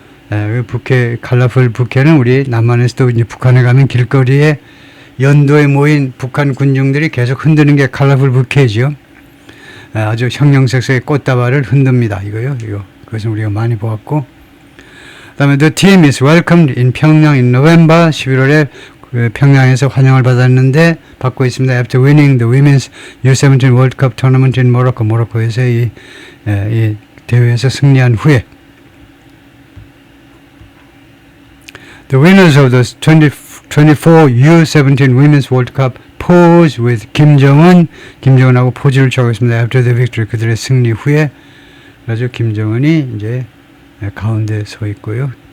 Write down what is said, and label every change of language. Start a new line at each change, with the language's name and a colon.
Korean: 그 부케 컬러풀 부케는 우리 남한에서도 이제 북한에 가면 길거리에 연도에 모인 북한 군중들이 계속 흔드는 게 컬러풀 부케죠. 아주 형형색색의 꽃다발을 흔듭니다. 이거요. 이거 그것은 우리가 많이 보았고.
English: 그다음에 the team is welcomed in 평양 in November 11월에 평양에서 환영을 받고 있습니다. After winning the women's U17 World Cup tournament in Morocco, 모로코에서 이 대회에서 승리한 후에 the winners of the 24 U17 Women's World Cup pose with 김정은하고 포즈를 취하고 있습니다.
Korean: After the victory, 그들의 승리 후에 그래서 김정은이 이제 가운데 서 있고요.